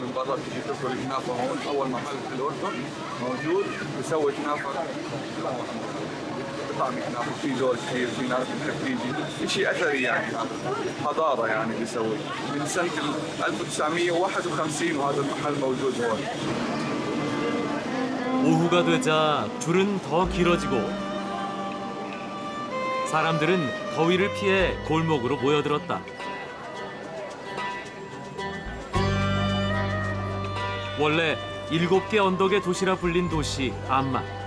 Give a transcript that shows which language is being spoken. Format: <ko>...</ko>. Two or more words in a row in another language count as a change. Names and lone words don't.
<ar>تقدر تجي تاكل كنافه هون، اول محل في الاردن موجود بسوي كنافه بطعم كنافه، في دول كثير، في ناس بتحب تيجي، شيء اثري يعني، حضاره يعني بيسوي من سنه 1951 وهذا المحل موجود هون.</ar> <ko>오후가 되자 줄은 더 길어지고 사람들은 더위를 피해 골목으로 모여들었다. 원래 7개 언덕의 도시라 불린 도시 암만.</ko>